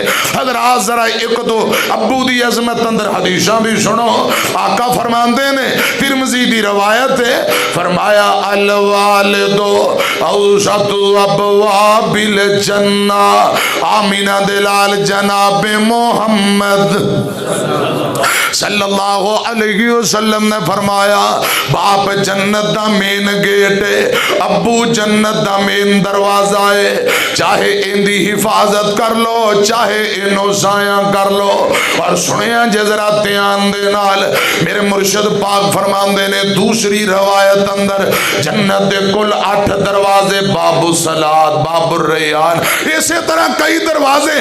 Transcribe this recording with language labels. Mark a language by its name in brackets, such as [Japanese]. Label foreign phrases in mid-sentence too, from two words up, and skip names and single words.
[Punjabi] حضرات ذرا اک دو ابو دی عظمت اندر حدیثاں وی سنو. آقا فرماندے نیں، ترمذی دی روایت اے، فرمایا [Arabic] الوالد أوسط أبواب الجنة. [Punjabi] آمنہ دے لال جنابِ محمد [Arabic] सल्लल्लाहु अलैहि वसल्लम [Punjabi] نے فرمایا، باپ جنت دا مین گیٹ اے، ابو جنت دا مین دروازہ اے. چاہے ایہدی حفاظت کر لو، چاہے ایہنوں سایہ کر لو. اور سنیا جے ذرا دھیان دے نال، میرے مرشد پاک فرماندے نیں دوجی روایت اندر، جنت دے کل 8 دروازے, [Arabic] बाबु सलात, बाबु रैयान, [Punjabi] اسی طرح کئی دروازے.